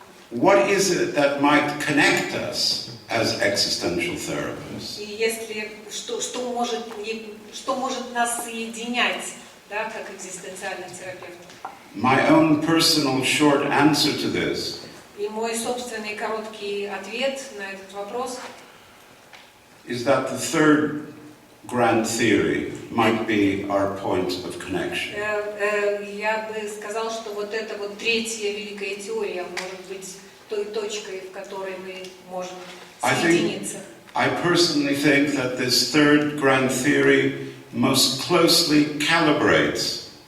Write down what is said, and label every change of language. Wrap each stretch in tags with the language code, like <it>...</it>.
<en>what is it that might connect us as existential therapists?</en> <ru>И если что может нас соединять, да, как экзистенциальных терапевтов?</ru> <en>My own personal short answer to this</en> <ru>И мой собственный короткий ответ на этот вопрос</ru> <en>is that the third grand theory might be our point of connection.</en> <ru>Я бы сказал, что вот эта вот третья великая теория может быть той точкой, в которой мы можем соединиться.</ru> <en>I personally think that this third grand theory most closely calibrates</en>